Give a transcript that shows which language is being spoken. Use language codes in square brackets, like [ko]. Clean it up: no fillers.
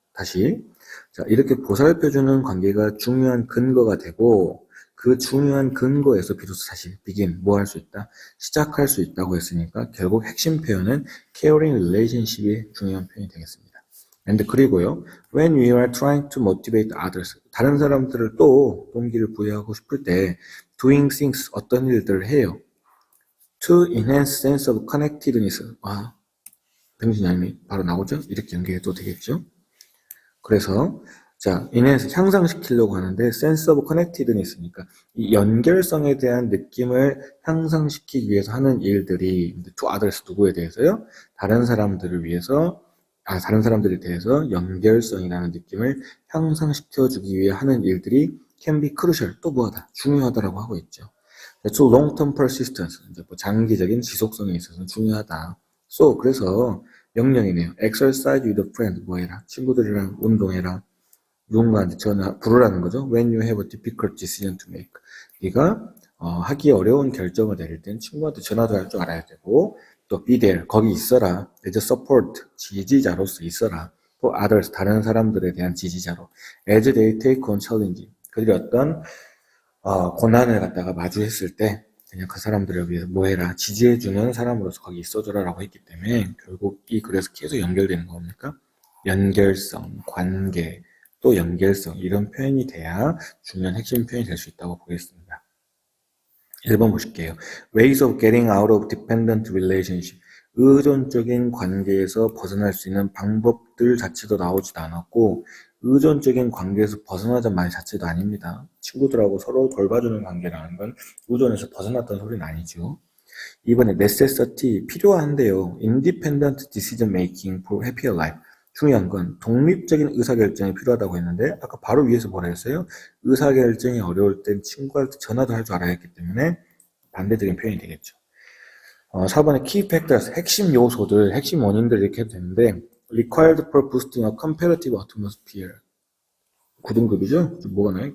[ko] 다시, 자 이렇게 보살펴주는 관계가 중요한 근거가 되고, 그 중요한 근거에서 비로소 다시 begin, 뭐 할 수 있다? 시작할 수 있다고 했으니까 결국 핵심 표현은 [en] caring relationship [ko] 이 중요한 표현이 되겠습니다. [en] and [ko] 그리고요, [en] when we are trying to motivate others, [ko] 다른 사람들을 또 동기를 부여하고 싶을 때 [en] doing things, [ko] 어떤 일들을 해요. [en] to enhance sense of connectedness. [ko] 병신양이 바로 나오죠? 이렇게 연결해도 되겠죠? 그래서 자, enhance, 향상시키려고 하는데 [en] sense of connectedness [ko] 니까 이 연결성에 대한 느낌을 향상시키기 위해서 하는 일들이 [en] to others, [ko] 누구에 대해서요? 다른 사람들을 위해서, 다른 사람들에 대해서 연결성이라는 느낌을 향상시켜주기 위해 하는 일들이 [en] can be crucial, [ko] 또 뭐하다, 중요하다라고 하고 있죠. [en] to long-term persistence, [ko] 이제 뭐 장기적인 지속성에 있어서 중요하다. So, 그래서 명령이네요. [en] exercise with a friend, [ko] 뭐 해라? 친구들이랑 운동해라. 누군가한테 부르라는 거죠. [en] When you have a difficult decision to make. [ko] 네가 하기 어려운 결정을 내릴 땐 친구한테 전화도 할 줄 알아야 되고, 또 [en] be there, [ko] 거기 있어라. [en] as a support, [ko] 지지자로서 있어라. [en] for others, [ko] 다른 사람들에 대한 지지자로. [en] as they take on challenge, [ko] 그들이 어떤 고난을 갖다가 마주했을 때 그냥 그 사람들을 위해서 뭐 해라, 지지해주는 사람으로서 거기 있어줘라 라고 했기 때문에 결국 이 글에서 계속 연결되는 겁니까? 연결성, 관계, 또 연결성, 이런 표현이 돼야 중요한 핵심 표현이 될 수 있다고 보겠습니다. 1번 보실게요. [en] Ways of getting out of dependent relationship. [ko] 의존적인 관계에서 벗어날 수 있는 방법들 자체도 나오지도 않았고, 의존적인 관계에서 벗어나자는 말 자체도 아닙니다. 친구들하고 서로 돌봐주는 관계라는 건 의존에서 벗어났던 소리는 아니죠. 이번에 necessity, 필요한데요. [en] independent decision making for happier life. [ko] 중요한 건 독립적인 의사결정이 필요하다고 했는데 아까 바로 위에서 뭐라 했어요? 의사결정이 어려울 땐 친구한테 전화도 할 줄 알아야 했기 때문에 반대적인 표현이 되겠죠. 4번에 [en] key factors, [ko] 핵심 요소들, 핵심 원인들 이렇게 해도 되는데 [en] required for boosting a competitive atmosphere. [ko] 9등급이죠? 뭐가 나요?